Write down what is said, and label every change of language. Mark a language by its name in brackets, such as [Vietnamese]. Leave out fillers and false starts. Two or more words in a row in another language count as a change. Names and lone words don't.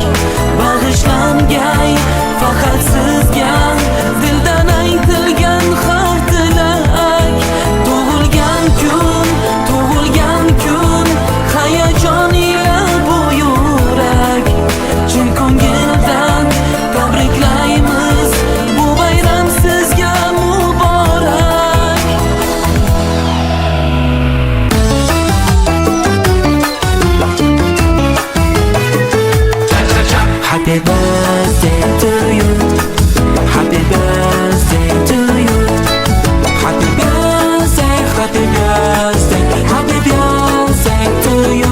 [Uzbek] Bag'ishlangay faqat sizga dildan aytilgan har tilak. Tug'ilgan kun hayajon ila bu yurak. Chin ko'ngildan tabriklaymiz, bu bayram sizga muborak. [English] Happy birthday to you. Happy birthday to you. Happy birthday, happy birthday, happy birthday to you.